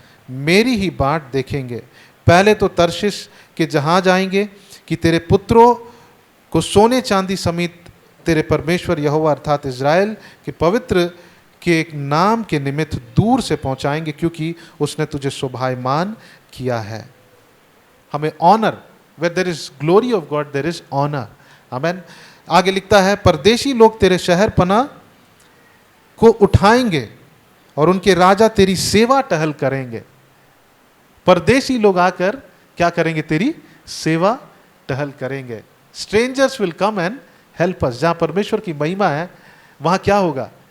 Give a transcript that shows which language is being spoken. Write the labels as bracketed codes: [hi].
[hi] मेरी ही बाट देखेंगे। पहले तो तर्शिश के जहाज आएंगे कि तेरे पुत्रों को सोने चांदी समेत तेरे परमेश्वर यहोवा अर्थात इज़राइल के पवित्र के एक नाम के निमित्त दूर से पहुंचाएंगे, क्योंकि उसने तुझे शोभायमान किया है। [en] हमें honour, where there is glory of God there is honor, amen. [hi] आगे लिखता है, परदेशी लोग तेरे शहर पना को उठाएंगे और उनके राजा तेरी सेवा टहल करेंगे। परदेशी लोग आकर क्या करेंगे? तेरी सेवा टहल करेंगे। [en] Strangers will come and help us. [hi] जहां परमेश्वर की महिमा है वहां क्या होगा?